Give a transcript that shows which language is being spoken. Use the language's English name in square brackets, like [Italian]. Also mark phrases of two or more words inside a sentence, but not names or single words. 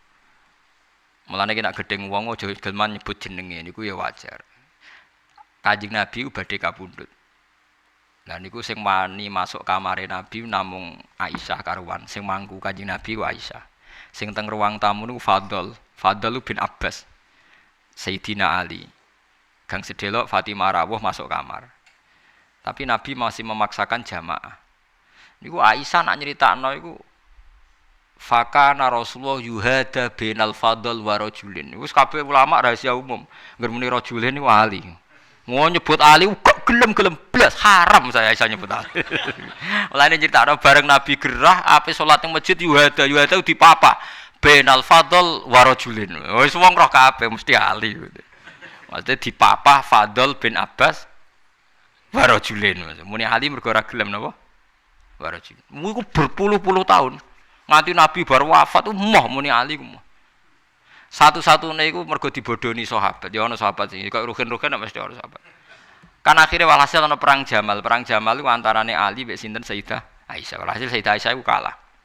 [Javanese] Mulane nek gedeng wong aja gelem nyebut jenenge niku ya wajar. Kanjeng Nabi badhe kapundhut. Lah niku sing wani masuk kamare Nabi namung Aisyah karuan, sing mangku Kanjeng Nabi ku Aisyah. Sing teng ruang tamu niku Fadl bin Abbas. Sayyidina Ali. Gang sedelok Fatimah rawuh masuk kamar. [Indonesian] Tapi Nabi masih memaksakan jamaah. [Javanese] Niku Aisyah nak nyeritakno iku [Arabic] fakana Rasulullah yuhada bainal fadl wa rajulin. [Javanese] Wis kabeh ulama rahasia umum. Ngger muni rajulin niku Ali. Mau nyebut Ali kok gelem-gelem blas haram saya Aisyah nyebut Ali. Mulane nyeritakno bareng Nabi gerah ape salat ning masjid yuhada dipapa [Arabic] bainal fadl wa rajulin. [Javanese] Wis wong roh kabeh mesti Ali. Maksudnya dipapa Fadl bin Abbas [Arabic] wa rajulin. [Javanese] Muni Ali mergo ora gelem napa? [Arabic] Wa rajulin. [Javanese] Iku berpuluh-puluh tahun. Nganti Nabi baru wafat moh muni Ali ku. Satu-satune iku mergo dibodoni sahabat. Ya ana sahabat sing kaya rugen-rugen mesti ana sahabat. Kan akhire walhasil ana perang Jamal. Perang Jamal iku antarane Ali mek sinten Sayyidah Aisyah. Walhasil Sayyidah Aisyah iku kalah.